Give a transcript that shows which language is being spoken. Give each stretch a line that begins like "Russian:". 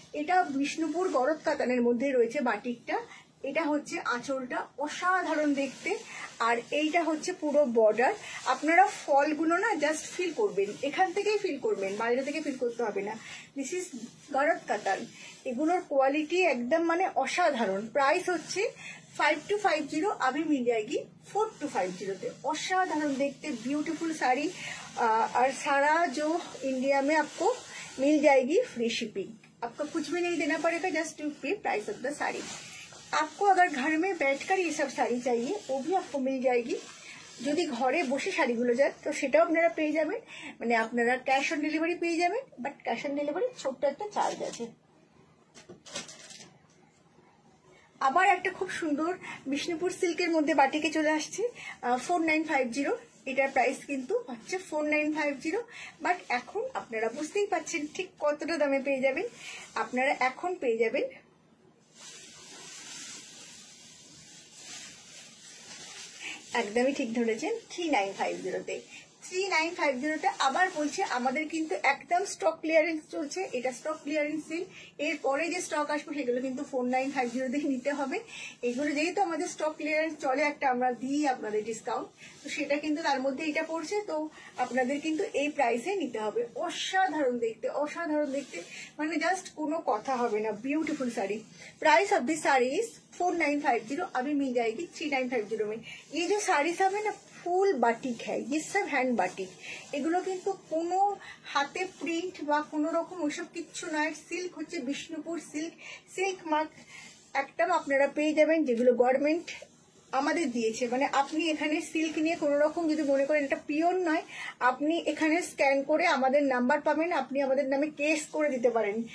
Bangla: এটা বিষ্ণুপুর গরদ কাতানের মধ্যে রয়েছে বাটিকটা। এটা হচ্ছে আঁচলটা, অসাধারণ দেখতে। আর এইটা হচ্ছে পুরো বর্ডার। আপনারা ফলগুলো না জাস্ট ফিল করবেন, এখান থেকেই ফিল করবেন, বাইরে থেকে ফিল করতে হবে না।
English: this is
Bangla: গরদ কাতান, এগুলোর কোয়ালিটি একদম মানে অসাধারণ। প্রাইস হচ্ছে 5250,
Hindi: अभी मिल जाएगी 4250 पे। असाधारण देखते ब्यूटीफुल साड़ी, और सारा जो इंडिया में आपको मिल जाएगी फ्री शिपिंग। आपको कुछ भी नहीं देना पड़ेगा,
English: Just to pay price of the sari.
Hindi: आपको अगर घर में बैठकर ये सब साड़ी चाहिए वो भी आपको मिल जाएगी।
Bangla: যদি ঘরে বসে শাড়িগুলো যায় তো সেটাও আপনারা পেয়ে যাবেন, মানে আপনারা ক্যাশ অন ডেলিভারি পেয়ে যাবেন, বাট ক্যাশ অন ডেলিভারি ছোট্ট একটা চার্জ আছে। আবার একটা খুব সুন্দর বিষ্ণুপুর সিল্কের মধ্যে বাটিকে চলে আসছে 4950। এটার প্রাইস কিন্তু হচ্ছে 4950, বাট এখন আপনারা বুঝতেই পাচ্ছেন ঠিক কতটা দামে পেয়ে যাবেন। আপনারা এখন পেয়ে যাবেন একদমই ঠিক ধরেছেন 3950 তে। 3950 আবার বলছে আমাদের কিন্তু একদম স্টক ক্লিয়ারেন্স চলছে, এটা স্টক ক্লিয়ারেন্স সেল। এরপরে যে স্টক আসবে সেগুলো কিন্তু 4950 দিয়ে নিতে হবে। এগুলো যেহেতু আমাদের স্টক ক্লিয়ারেন্স চলে একটা, আমরা দিই আপনাদের ডিসকাউন্ট, তো সেটা কিন্তু তার মধ্যে এটা পড়ছে, তো আপনাদের কিন্তু এই প্রাইসে নিতে হবে। অসাধারণ দেখতে, অসাধারণ দেখতে, মানে জাস্ট কোনো কথা হবে না।
Hindi: Beautiful sari.
English: price of this sari is 4950,
Hindi: अभी मिल जाएगी 3950 में। ये जो साड़ी सब है ना
Bangla: ফুল বাটিক হ্যাঁ,
Hindi: ये सब হ্যান্ড বাটিক।
Bangla: এগুলো কিন্তু কোনো হাতে প্রিন্ট বা কোনো রকম ওইসব কিচ্ছু নয়। সিল্ক হচ্ছে বিষ্ণুপুর সিল্ক, সিল্ক মার্ক একদম আপনারা পেয়ে যাবেন, যেগুলো গভর্নমেন্ট আমাদের দিয়েছে। মানে আপনি এখানে সিল্ক নিয়ে কোনো রকম যদি মনে করেন এটা পিওর নয়, আপনি এখানে স্ক্যান করে আমাদের নাম্বার পাবেন, আপনি আমাদের নামে কেস করে দিতে পারেন।